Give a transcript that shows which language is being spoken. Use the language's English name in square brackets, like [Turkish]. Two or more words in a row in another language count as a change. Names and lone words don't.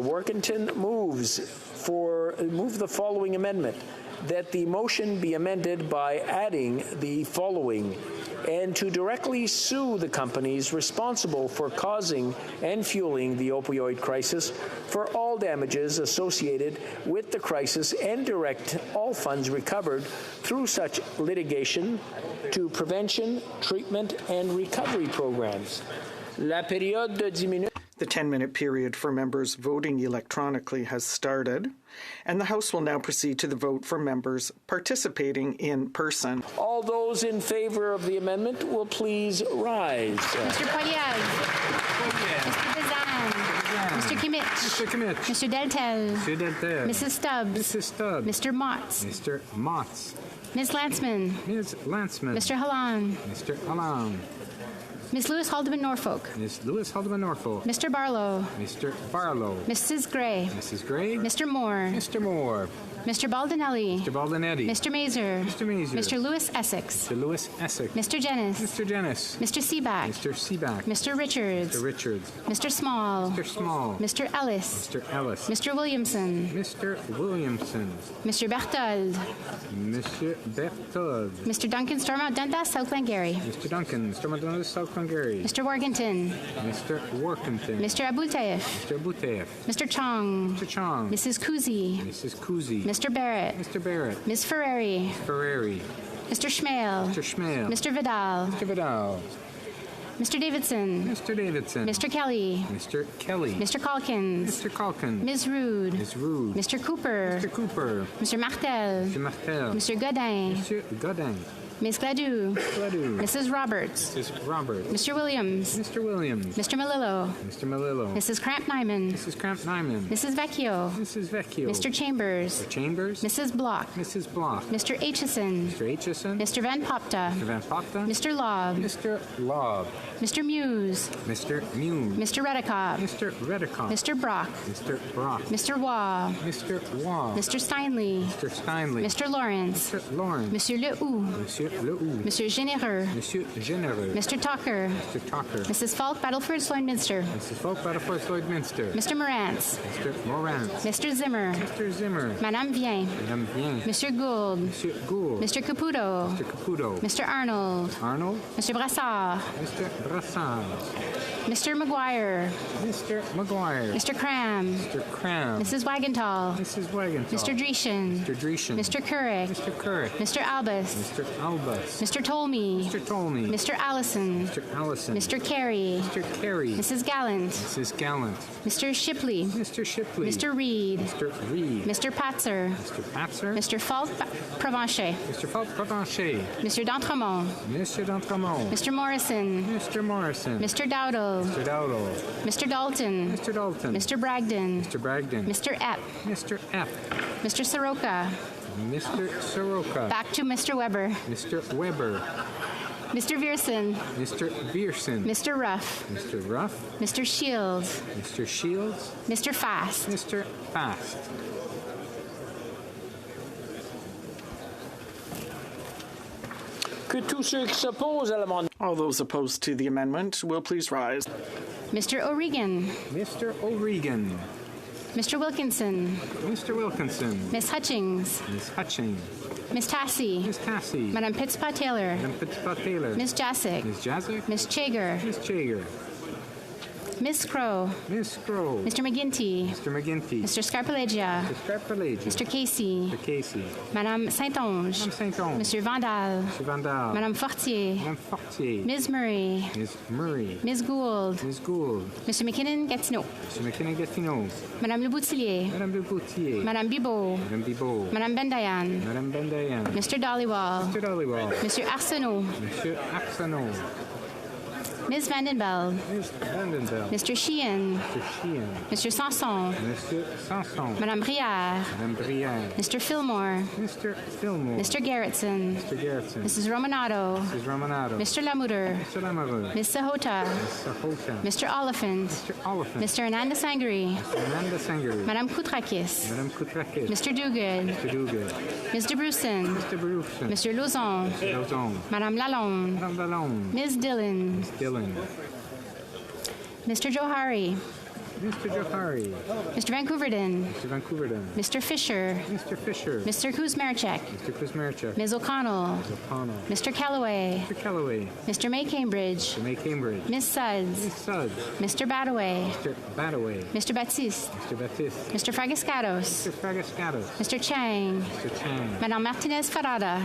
[English] Workington, move the following amendment, that the motion be amended by adding the following: and to directly sue the companies responsible for causing and fueling the opioid crisis for all damages associated with the crisis and direct all funds recovered through such litigation to prevention, treatment, and recovery programs. [French] La période de 10 minutes. [English] The 10-minute period for members voting electronically has started, and the House will now proceed to the vote for members participating in person. All those in favor of the amendment will please rise. Mr. Poilievre. Mr. Bazan. Mr. Kimmich. Mr. Kimmich. Mr. Deltel. Mr. Deltel. Mrs. Stubbs. Mrs. Stubbs. Mr. Motz. Mr. Motz. Ms. Landsman. Ms. Landsman. Mr. Hallam. Mr. Hallam. Ms. Lewis Haldeman Norfolk. Ms. Lewis Haldeman Norfolk. Mr. Barlow. Mr. Barlow. Mrs. Gray. Mrs. Gray. Mr. Moore. Mr. Moore. Mr. Baldinelli. Mr. Baldinelli. Mr. Mazer. Mr. Mazer. Mr. Lewis Essex. Mr. Lewis Essex. Mr. Jennis. Mr. Jennis. Mr. Seaback. Mr. Seaback. Mr. Richards. Mr. Richards. Mr. Small. Mr. Small. Mr. Ellis. Mr. Ellis. Mr. Williamson. Mr. Williamson. Mr. Berthold. Mr. Berthold. Mr. Duncan Stormont Dundas, South Glengarry. Mr. Duncan Stormont Dundas, South Glengarry. Mr. Workington. Mr. Workington. Mr. Abultaif. Mr. Abultaif. Mr. Chong. Mr. Chong. Mrs. Kuzi. Mrs. Kuzi. Mr. Barrett. Mr. Barrett. Ms. Ferreri. Ferreri. Mr. Schmale. Mr. Schmale. Mr. Vidal. Mr. Vidal. Mr. Davidson. Mr. Davidson. Mr. Kelly. Mr. Kelly. Mr. Calkins. Mr. Calkins. Ms. Rude. Ms. Rude. Mr. Cooper. Mr. Cooper. Mr. Martel. Mr. Martel. Mr. Godin. Mr. Godin. Ms. Gladue. Gladue. Mrs. Roberts. Mrs. Roberts. Mr. Williams. Mr. Williams. Mr. Malillo. Mr. Malillo. Mrs. Cramp-Nyman. Mrs. Cramp-Nyman. Mrs. Vecchio. Mrs. Vecchio. Mr. Chambers. Mr. Chambers. Mrs. Block. Mrs. Block. Mr. Aitchison. Mr. Aitchison. Mr. Van Popta. Mr. Van Popta. Mr. Lobb. Mr. Lobb. Mr. Muse. Mr. Muse. Mr. Redekop. Mr. Redekop. Mr. Brock. Mr. Brock. Mr. Waugh. Mr. Waugh. Mr. Steinley. Mr. Steinley. Mr. Lawrence. Mr. Lawrence. Monsieur Lehoux. Monsieur Lehoux. Monsieur Généreux. Monsieur Généreux. Mr. Tucker. Mr. Tucker. Mrs. Falk, Battleford, Lloydminster. Mrs. Falk, Battleford, Lloydminster. Mr. Morantz. Mr. Morantz. Mr. Zimmer. Mr. Zimmer. Madame Vien. Madame Vien. Monsieur Gould. Monsieur Gould. Mr. Caputo. Mr. Caputo. Mr. Arnold. Arnold. Mr. Brassard. Mr. Brassard. Mr. McGuire. Mr. McGuire. Mr. Cram. Mr. Cram. Mrs. Wagenthal. Mrs. Wagenthal. Mr. Dreeshen. Mr. Dreeshen. Mr. Couric. Mr. Couric. Mr. Albus. Mr. Albus. Albus. Mr. Tolmie. Mr. Tolmie. Mr. Allison. Mr. Allison. Mr. Carey. Mr. Carey. Mrs. Gallant. Mrs. Gallant. Mr. Shipley. Mr. Shipley. Mr. Reed. Mr. Reed. Mr. Patzer. Mr. Patzer. Mr. Falk Provencher. Mr. Falk Provencher. Mr. D'Entremont. Mr. D'Entremont. Mr. Morrison. Mr. Morrison. Mr. Dowdle. Mr. Dowdle. Mr. Dalton. Mr. Dalton. Mr. Bragdon. Mr. Bragdon. Mr. Epp. Mr. F. Mr. Soroka. Mr. Soroka. Back to Mr. Weber. Mr. Weber. Mr. Vierson. Mr. Vierson. Mr. Ruff. Mr. Ruff. Mr. Shields. Mr. Shields. Mr. Fast. Mr. Fast. [French] Que tous ceux qui s'opposent à l'amendement. [English] All those opposed to the amendment will please rise. Mr. O'Regan. Mr. O'Regan. Mr. Wilkinson. Mr. Wilkinson. Miss Hutchings. Ms. Hutchings. Miss Tassie. Ms. Tassie. Madame Pittspat-Taylor. Madam Pittspat-Taylor. Miss Jasic. Ms. Jasic. Miss Chager. Ms. Chager. Miss Crow. Miss Crow. Mr. McGinty. Mr. McGinty. Mr. Scarpelegia. Mr. Scarpelegia. Mr. Casey. Mr. Casey. Madame Saint-Onge. Madame Saint-Onge. Monsieur Vandal. Mr. Vandal. Madame Fortier. Madame Fortier. Ms. Murray. Ms. Murray. Ms. Gould. Ms. Gould. Mr. McKinnon-Gatineau. Mr. McKinnon-Gatineau. Madame Le Boutillier. Madame Le Boutier. Madame Bibot. Madame Bibot. Madame Bendayan. Madame Bendayan. Mr. Dollywall. Mr. Dollywall. Monsieur Arsenault. Monsieur Arsenault. Ms. Vandenbeld. Ms. Vandenbeld. Mr. Sheehan. Mr. Sheehan. Mr. Sanson. Monsieur Sanson. Madame Brière. Madame Brière. Mr. Fillmore. Mr. Fillmore. Mr. Garrettson. Mr. Garrettson. Mrs. Romanato. Mrs. Romanato. Mr. Lamoureux. Mr. Lamoureux. Ms. Sahota. Ms. Sahota. Mr. Oliphant. Mr. Oliphant. Mr. Hernandez Sangri. Mr. Hernandez Sangri. Madame Koutrakis. Madame Koutrakis. Mr. Duguid. Mr. Duguid. Mr. Brewson. Mr. Brewson. Mr. Lauzon. Mr. Lauzon. Madame Lalonde. Madame Lalonde. Ms. Dillon. Ms. Dillon. Mr. Johari. Mr. Johari. Mr. Vancouverden. Mr. Vancouverden. Mr. Fisher. Mr. Fisher. Mr. Kuzmarchek. Mr. Kuzmarchek. Ms. O'Connell. Ms. O'Connell. Mr. Callaway. Mr. Callaway. Mr. May Cambridge. Mr. May Cambridge. Ms. Suds. Ms. Suds. Mr. Badaway. Mr. Badaway. Mr. Baptiste. Mr. Baptiste. Mr. Fragascatos. Mr. Fragascatos. Mr. Chang. Mr. Chang. Madame Martinez Farada.